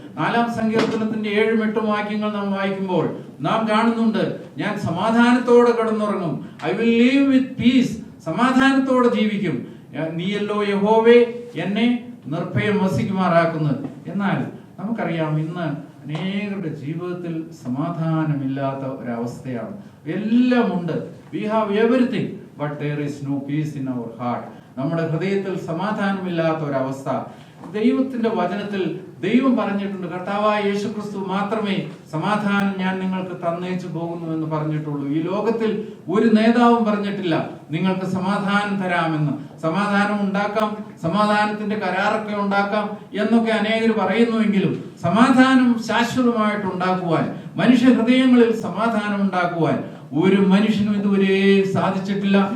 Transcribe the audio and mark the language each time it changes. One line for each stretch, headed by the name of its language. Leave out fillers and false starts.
Malayalam: 4-ാം സങ്കീർത്തനത്തിന്റെ 7-8 വാക്യങ്ങൾ നാം വായിക്കുമ്പോൾ നാം കാണുന്നുണ്ട്, ഞാൻ സമാധാനത്തോടെ കിടന്നുറങ്ങും.
English: I will live with peace.
Malayalam: സമാധാനത്തോടെ ജീവിക്കും. നീയല്ലോ യഹോവേ എന്നെ നിർഭയം വസിക്കുമാറാക്കുന്നത്. എന്നാൽ നമുക്കറിയാം, ഇന്ന് അനേകരുടെ ജീവിതത്തിൽ സമാധാനമില്ലാത്ത ഒരവസ്ഥയാണ്. എല്ലാം ഉണ്ട്.
English: We have everything but there is no peace in our heart.
Malayalam: നമ്മുടെ ഹൃദയത്തിൽ സമാധാനമില്ലാത്ത ഒരവസ്ഥ. ദൈവത്തിന്റെ വചനത്തിൽ ദൈവം പറഞ്ഞിട്ടുണ്ട്, കർത്താവായ യേശുക്രിസ്തു മാത്രമേ സമാധാനം ഞാൻ നിങ്ങൾക്ക് തന്നേച്ചു പോകുന്നു എന്ന് പറഞ്ഞിട്ടുള്ളൂ. ഈ ലോകത്തിൽ ഒരു നേതാവും പറഞ്ഞിട്ടില്ല നിങ്ങൾക്ക് സമാധാനം തരാമെന്ന്. സമാധാനം ഉണ്ടാക്കാം, സമാധാനത്തിന്റെ കരാറൊക്കെ ഉണ്ടാക്കാം എന്നൊക്കെ അനേകർ പറയുന്നുവെങ്കിലും സമാധാനം ശാശ്വതമായിട്ട് ഉണ്ടാക്കുവാൻ, മനുഷ്യ ഹൃദയങ്ങളിൽ സമാധാനം ഉണ്ടാക്കുവാൻ ഒരു മനുഷ്യനും ഇതുവരെ സാധിച്ചിട്ടില്ല.